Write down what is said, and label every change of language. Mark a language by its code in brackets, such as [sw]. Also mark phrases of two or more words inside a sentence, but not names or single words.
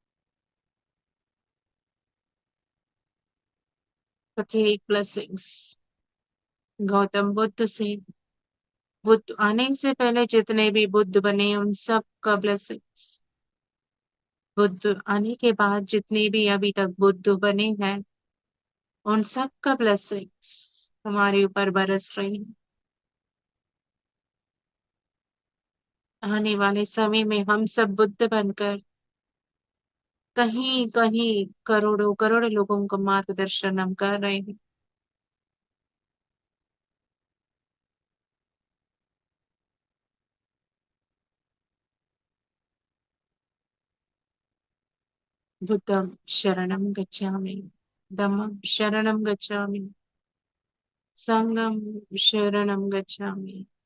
[hi] प्रत्येक ब्लेसिंग्स गौतम बुद्ध से, बुद्ध आने से पहले जितने भी बुद्ध बने उन सब का ब्लेसिंग्स, बुद्ध आने के बाद जितने भी अभी तक बुद्ध बने हैं उन सब का ब्लेसिंग्स हमारे ऊपर बरस रही है। आने वाले समय में हम सब बुद्ध बनकर कहीं कहीं करोड़ों करोड़ लोगों को मार्गदर्शन हम कर रहे हैं। [pi] बुद्धं शरणं गच्छामि, धम्मं शरणं गच्छामि, संघं शरणं गच्छामि।